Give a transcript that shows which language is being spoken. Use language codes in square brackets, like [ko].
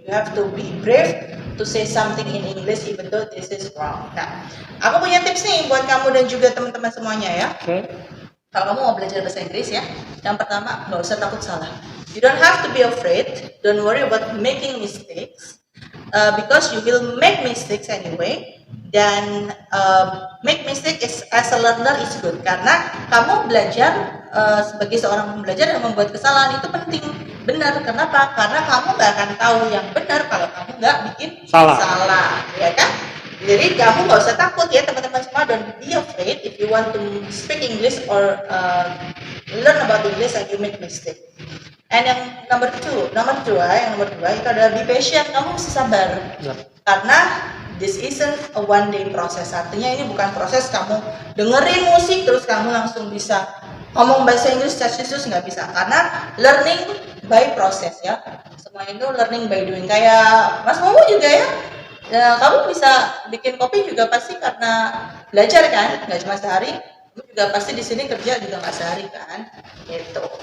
[en] You have to be brave to say something in English even though this is wrong. [id] Nah, aku punya tips nih buat kamu dan juga teman-teman semuanya ya. Kalau kamu mau belajar bahasa Inggris ya, yang pertama nggak usah takut salah. [en] You don't have to be afraid. Don't worry about making mistakes. Because you will make mistakes anyway. Dan make mistake as a learner is good. [id] Karena kamu belajar sebagai seorang pembelajar yang membuat kesalahan itu penting. Benar. Kenapa? Karena kamu nggak akan tahu yang benar kalau kamu nggak bikin salah. Ya kan? Jadi kamu nggak usah takut ya teman-teman semua. [en] Don't be afraid if you want to speak English or learn about English and you make mistake. [id] And yang nomor dua itu adalah [en] be patient. [id] Kamu mesti sabar. [en] Karena this isn't a one day process. [id] Artinya ini bukan proses kamu dengerin musik terus kamu langsung bisa ngomong bahasa Inggris khusus, nggak bisa. [en] Karena learning by process ya. [id] Semua itu [en] learning by doing. [id] Kayak Mas Momo juga ya. Kamu bisa bikin kopi juga pasti karena belajar kan, nggak cuma sehari. Kamu juga pasti di sini kerja juga nggak sehari kan, gitu.